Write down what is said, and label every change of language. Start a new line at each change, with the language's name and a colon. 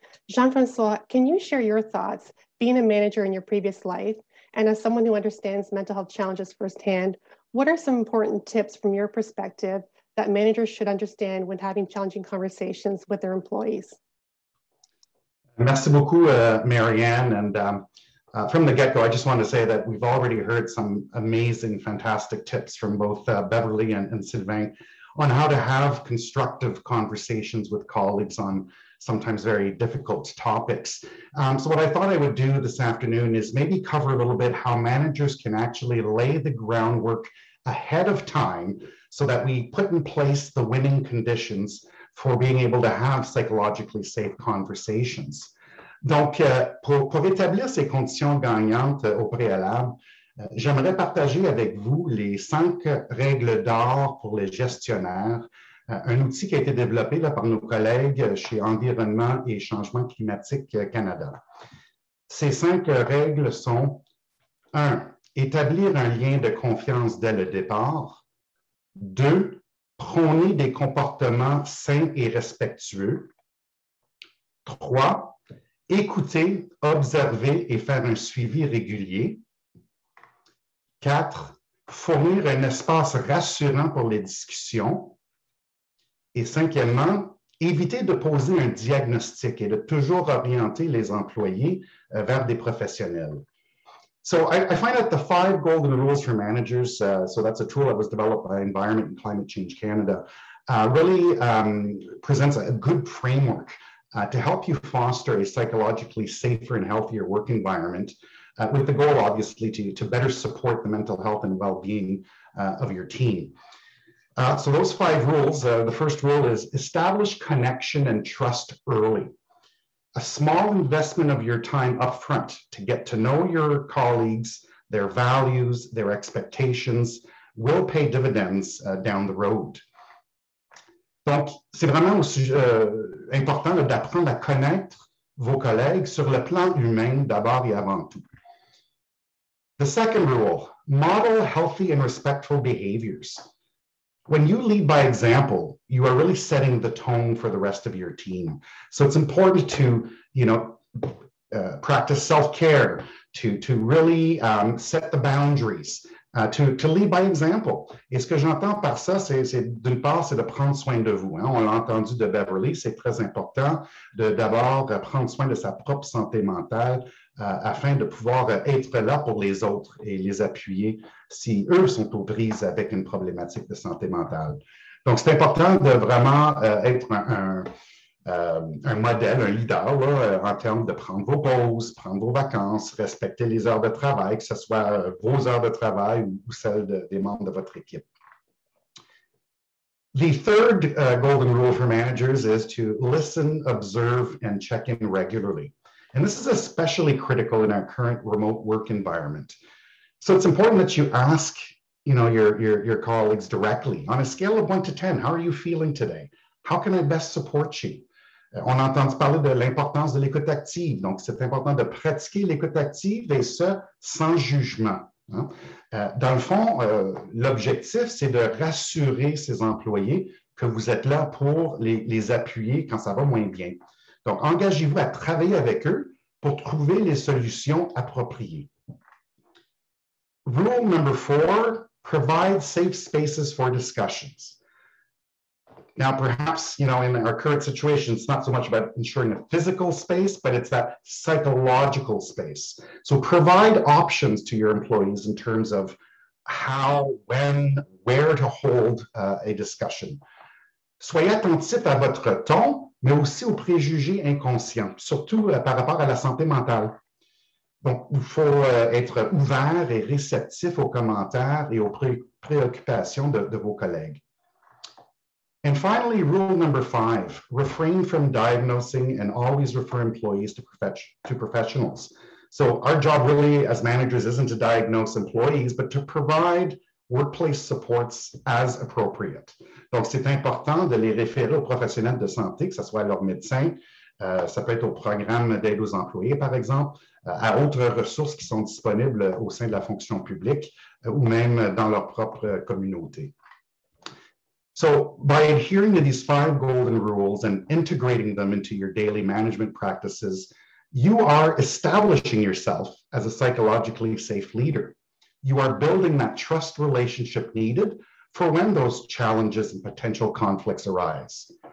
English: Jean-François, can you share your thoughts, being a manager in your previous life, and as someone who understands mental health challenges firsthand, what are some important tips from your perspective that managers should understand when having challenging conversations with their employees?
French: Merci beaucoup, Marianne.
English: And from the get-go, I just want to say that we've already heard some amazing, fantastic tips from both Beverly and Sylvain on how to have constructive conversations with colleagues on sometimes very difficult topics. So what I thought I would do this afternoon is maybe cover a little bit how managers can actually lay the groundwork ahead of time so that we put in place the winning conditions for being able to have psychologically safe conversations.
French: Donc, pour établir ces conditions gagnantes au préalable, j'aimerais partager avec vous les 5 règles d'or pour les gestionnaires, un outil qui a été développé là, par nos collègues chez Environnement et Changement climatique Canada. Ces 5 règles sont 1. Établir un lien de confiance dès le départ. 2. Prôner des comportements sains et respectueux. 3. Écouter, observer et faire un suivi régulier. 4. Fournir un espace rassurant pour les discussions. Et 5e, éviter de poser un diagnostic et de toujours orienter les employés vers des professionnels.
English: So I find that the 5 golden rules for managers, so that's a tool that was developed by Environment and Climate Change Canada, really presents a good framework to help you foster a psychologically safer and healthier work environment with the goal, obviously, to better support the mental health and well-being of your team. So those 5 rules, the first rule is establish connection and trust early. A small investment of your time upfront to get to know your colleagues, their values, their expectations, will pay dividends down the road.
French: Donc, c'est vraiment aussi important d'apprendre à connaître vos collègues sur le plan humain d'abord et avant tout.
English: The second rule, model healthy and respectful behaviors. When you lead by example, you are really setting the tone for the rest of your team. So it's important to, practice self-care, to really set the boundaries, to lead by example.
French: Et ce que j'entends par ça, c'est d'une part, c'est de prendre soin de vous. Hein? On l'a entendu de Beverly, c'est très important de d'abord prendre soin de sa propre santé mentale afin de pouvoir être là pour les autres et les appuyer si eux sont aux prises avec une problématique de santé mentale. Donc, c'est important de vraiment être un modèle, un leader là, en termes de prendre vos pauses, prendre vos vacances, respecter les heures de travail, que ce soit vos heures de travail ou celles des membres de votre équipe.
English: The third golden rule for managers is to listen, observe, and check in regularly. And this is especially critical in our current remote work environment. So it's important that you ask, your colleagues directly. On a scale of 1 to 10, how are you feeling today? How can I best support you?
French: On a entendu parler de l'importance de l'écoute active. Donc, c'est important de pratiquer l'écoute active et ce, sans jugement. Hein? Dans le fond, l'objectif, c'est de rassurer ses employés que vous êtes là pour les appuyer quand ça va moins bien. Donc, engagez-vous à travailler avec eux pour trouver les solutions appropriées.
English: Rule number 4, provide safe spaces for discussions. Now, perhaps, in our current situation, it's not so much about ensuring a physical space, but it's that psychological space. So provide options to your employees in terms of how, when, where to hold a discussion.
French: Soyez attentifs à votre ton, mais aussi aux préjugés inconscients, surtout par rapport à la santé mentale. Donc, il faut être ouvert et réceptif aux commentaires et aux préoccupations de vos collègues.
English: And finally, rule number 5, refrain from diagnosing and always refer employees to professionals. So our job really as managers isn't to diagnose employees, but to provide workplace supports as appropriate.
French: Donc, c'est important de les référer aux professionnels de santé, que ce soit leur médecin, Ça peut être au programme d'aide aux employés, par exemple, à autres ressources qui sont disponibles au sein de la fonction publique ou même dans leur propre communauté.
English: So by adhering to these 5 golden rules and integrating them into your daily management practices, you are establishing yourself as a psychologically safe leader. You are building that trust relationship needed for when those challenges and potential conflicts arise.